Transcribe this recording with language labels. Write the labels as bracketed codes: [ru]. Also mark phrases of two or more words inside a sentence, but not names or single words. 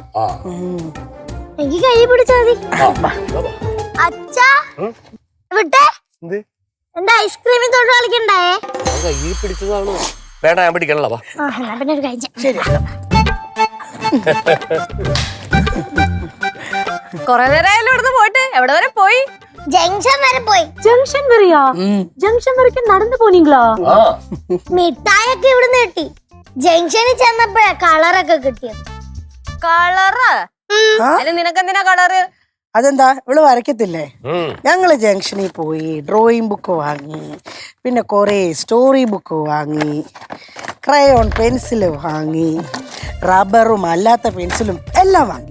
[ml] എനിക്ക് കൈ പിടിച്ചാ മതി. അച്ഛാ വിട്ടേ. എന്താ ഐസ്ക്രീമിൽ തൊട്ട് കളിക്കണ്ടായേ? കൈ പിടിച്ചതാണോ? വേണ്ട, ഞാൻ പിടിക്കണല്ലോ. പിന്നെ ഒരു കാര്യം ശരി. കൊറേ നേരമായാലും ഇവിടുന്ന് പോയിട്ട് എവിടെ വരെ പോയി? ജംഗ്ഷൻ വരെ പോയി. [ta] ஜங்ஷன் வரையா? ஜங்ஷன் வரைக்கும் நடந்து போனீங்களா? [ml] മിഠായൊക്കെ ഇവിടുന്ന് കിട്ടി. ജംഗ്ഷനിൽ ചെന്നപ്പോഴാ കളറൊക്കെ കിട്ടിയത്. കളറ്? നിനക്കെന്തിനാ കളറ്? അതെന്താ, ഇവള് വരയ്ക്കത്തില്ലേ? ഞങ്ങള് ജംഗ്ഷനിൽ പോയി [en] drawing book [ml] വാങ്ങി, പിന്നെ കുറെ [en] story book [ml] വാങ്ങി, [en] crayon pencil [ml] വാങ്ങി, റബ്ബറും അല്ലാത്ത പെൻസിലും എല്ലാം വാങ്ങി.